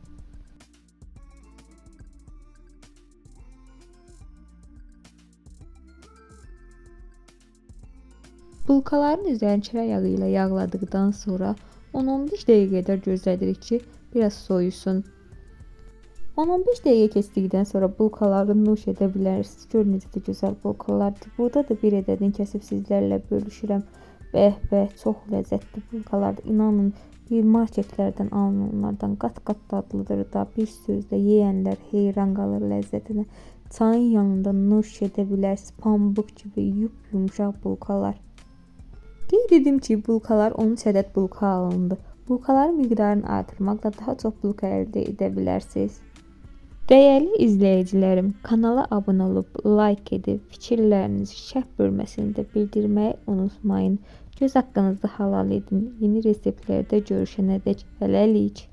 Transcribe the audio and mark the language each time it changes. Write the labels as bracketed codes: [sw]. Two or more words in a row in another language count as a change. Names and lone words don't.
[tr] Bulkaların üzerine çörek yağı ile yağladıktan sonra 10-15 dakika kadar gözlədirik ki biraz soyusun. [az] 10-15 dakika keçdikdən sonra bulkaları nuş edə bilərsiniz. Görün necə də gözəl bulkalardır. Burada da bir ədədini kəsib sizlərlə bölüşürəm. Bəh, çox ləzzətli bulkalardır. İnanın, bir marketlərdən alınanlardan qat-qat dadlıdır da. Bir sözlə yeyənlər heyran qalır ləzzətinə. Çayın yanında nuş edə bilərsiniz. Pambıq kimi yumuşaq bulkalar. Qeyd edim ki, bulkalar 13 ədəd bulka alındı. Bulkaların miqdarını artırmaqla daha çox bulka əldə edə bilərsiniz. [tr] Değerli izleyicilerim, [az] kanala abone olup like edip fikirlərinizi şərh bölməsində bildirməyi unutmayın. Göz haqqınızı halal edin. Yeni reseptlerde görüşənədək hələlik.